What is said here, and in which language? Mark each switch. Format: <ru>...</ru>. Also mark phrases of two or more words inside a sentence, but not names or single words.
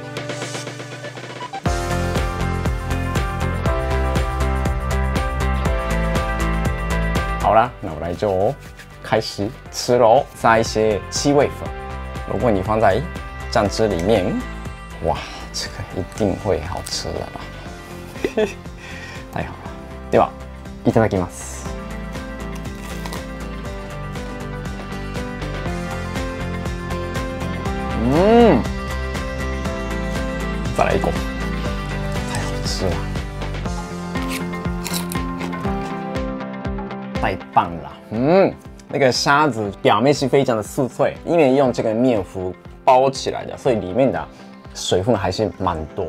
<zh>好啦，那我来就开始吃喽。加一些七味粉，如果你放在酱汁里面，哇，这个一定会好吃的啦。太好了。</zh> <ja>では、いただきます。</ja> <zh>再来一口，太好吃了，太棒了。那个虾子表面是非常的酥脆，因为用这个面糊包起来的，所以里面的水分还是蛮多。</zh>